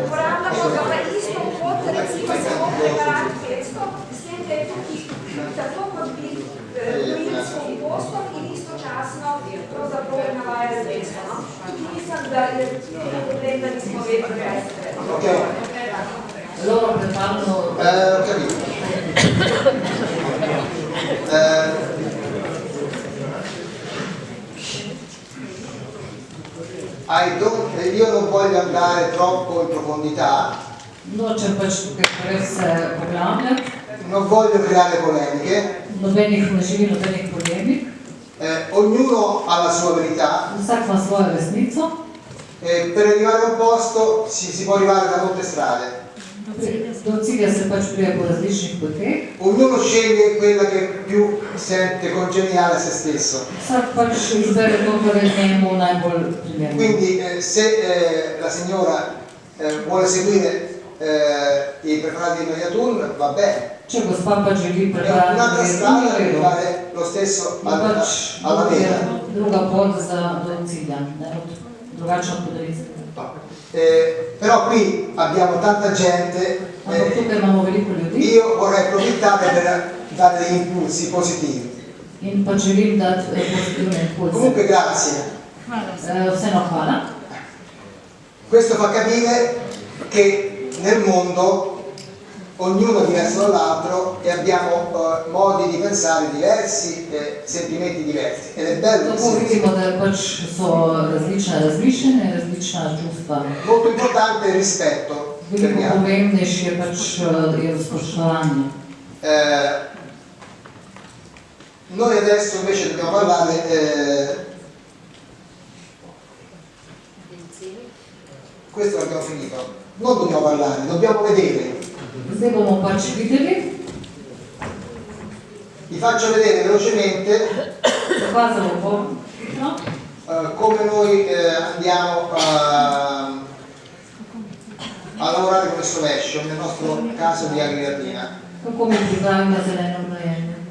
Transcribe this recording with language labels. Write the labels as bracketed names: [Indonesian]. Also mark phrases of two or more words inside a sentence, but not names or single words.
[Slovenian] Uporabljamo ga pa isto kot recimo samo preparat 500, s tem, da je tukaj tako kot bi plin s kompostom in istočasno pravzaprav navaja zvesto. Tukaj mislim, da je problem, da nismo vedeli, kaj se treba. [Italian] Loro preparano... Capito. Io non voglio andare troppo in profondità. [Slovenian] Nočem pač tukaj preveč se poglabljati. [Italian] Non voglio creare polemiche. [Slovenian] Nobenih ne želim nobenih polemik. [Italian] Ognuno ha la sua verità. [Slovenian] Vsak ima svojo resnico. [Italian] Per arrivare a un posto si può arrivare da molte strade. [Slovenian] Do cilja se pač prije po različnih poteh. [Italian] Ognuno sceglie quella che più sente congeniale a se stesso. [Slovenian] Vsak pač izbere to, kar je njemu najbolj primerno. [Italian] Quindi se la signora vuole seguire i preparati di Maria Tun, va bene. [Slovenian] Če gospa pač želi [Italian] È preparati un'altra strada per arrivare lo stesso alla meta. [Slovenian] Druga pot do cilja, drugačna od podarinskega. [Italian] Però qui abbiamo tanta gente, [Slovenian] Ampak tukaj imamo veliko ljudi [Italian] io vorrei approfittare per dare degli impulsi positivi. [Slovenian] in pač želim dati pozitivne impulse. [Italian] Comunque grazie. [Slovenian] Vseeno hvala. [Italian] Questo fa capire che nel mondo ognuno è diverso dall'altro e abbiamo modi di pensare diversi e sentimenti diversi ed è bello [Slovenian] Tako [Italian] così. [Slovenian] vidimo, da pač so različna razmišljanja, različna čustva. [Italian] Molto importante è il rispetto per gli [Slovenian] Veliko [Italian] altri. [Slovenian] pomembnejše je pač je spoštovanje. [Italian] Noi adesso invece dobbiamo parlare, questo l'abbiamo finito, non dobbiamo parlare, dobbiamo vedere. [Slovenian] Zdaj bomo pač videli, [Italian] Vi faccio vedere velocemente [Slovenian] pokazal bom, no? [Italian] come noi andiamo a lavorare con questo mescio, nel nostro caso di Agrilatina. [Slovenian] Kako mi pripravimo zeleno gnojenje.